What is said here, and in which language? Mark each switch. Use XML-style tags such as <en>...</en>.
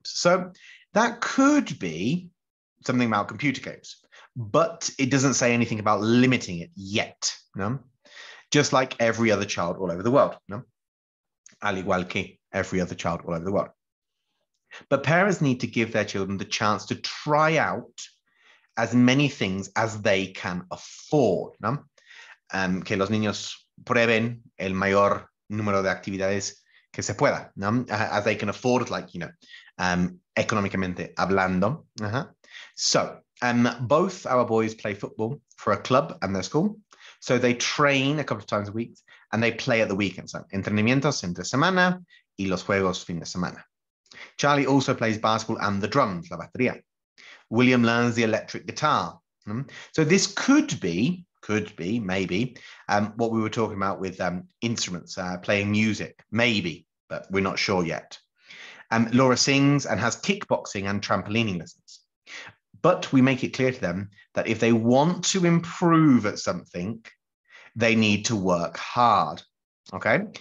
<en>So that could be something about computer games, but it doesn't say anything about limiting it yet, no? Just like every other child all over the world, no?</en> <es>Al igual que</es> <en>every other child all over the world. But parents need to give their children the chance to try out as many things as they can afford, no?</en> <es>Que los niños prueben el mayor número de actividades que se pueda, no?</es> <en>As they can afford, like,</en> <es>económicamente hablando.</es> <en>So both our boys play football for a club and their school. So they train a couple of times a week and they play at the weekends.</en> <es>So entrenamientos entre semana y los juegos fin de semana.</es> <en>Charlie also plays basketball and the drums,</en> <es>la batería.</es> <en>William learns the electric guitar. So this could be, maybe, what we were talking about with instruments, playing music, maybe, but we're not sure yet. Laura sings and has kickboxing and trampolining lessons. But we make it clear to them that if they want to improve at something, they need to work hard, okay?</en>